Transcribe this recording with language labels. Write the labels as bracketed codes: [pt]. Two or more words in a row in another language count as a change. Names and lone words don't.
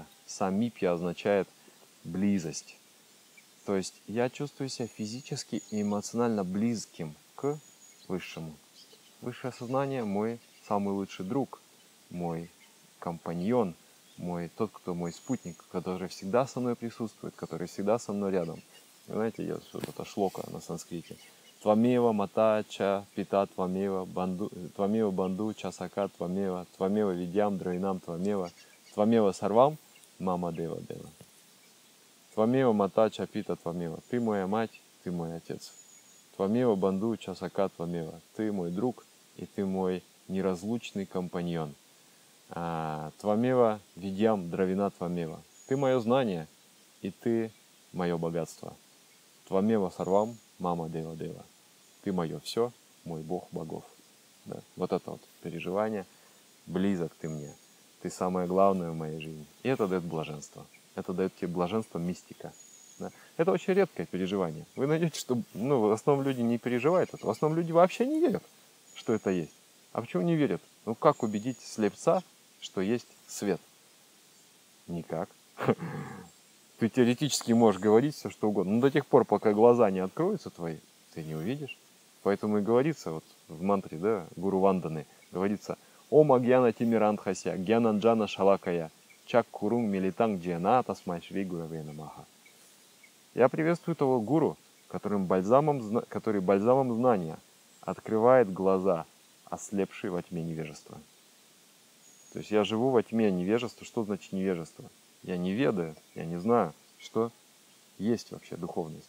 [ru] Самипья означает близость. То есть я чувствую себя физически и эмоционально близким к высшему. Высшее сознание мой самый лучший друг, мой компаньон, тот, кто мой спутник, который всегда со мной присутствует, который всегда со мной рядом. Знаете, есть вот эта шлока на санскрите. [sa] त्वमेव माता च पिता त्वमेव बन्धु च सखा त्वमेव विद्यां द्रैणं त्वमेव सर्वं मम देव देव. त्वमेव माता च पिता त्वमेव. [ru] Ты моя мать, ты мой отец. [sa] त्वमेव बन्धु च सखा त्वमेव. [ru] Ты мой друг и ты мой неразлучный компаньон. [sa] त्वमेव विद्यां द्रविण त्वमेव. [ru] Ты мое знание, и ты мое богатство. [sa] त्वमेव सर्वं मम देव देव. [ru] Ты мое все, мой Бог богов. Да? Вот это вот переживание. Близок ты мне. Ты самое главное в моей жизни. И это дает блаженство. Это дает тебе блаженство мистика. Да? Это очень редкое переживание. Вы найдете, что в основном люди не переживают это. В основном люди вообще не верят, что это есть. А почему не верят? Как убедить слепца, что есть свет? Никак. Ты теоретически можешь говорить все, что угодно. Но до тех пор, пока глаза не откроются твои, ты не увидишь. Поэтому и говорится вот в мантре, да, Гуру Ванданы, говорится: [sa] ओम् अज्ञान तिमिरान्धस्य, ज्ञानाञ्जन शलाकया, चक् कुरुम् मिलितं ज्ञान तस्मै श्री गुरवे नमः. [ru] Я приветствую того гуру, который бальзамом знания открывает глаза, ослепшие во тьме невежества. То есть я живу во тьме невежества. Что значит невежество? Я не ведаю, я не знаю, что есть вообще духовность.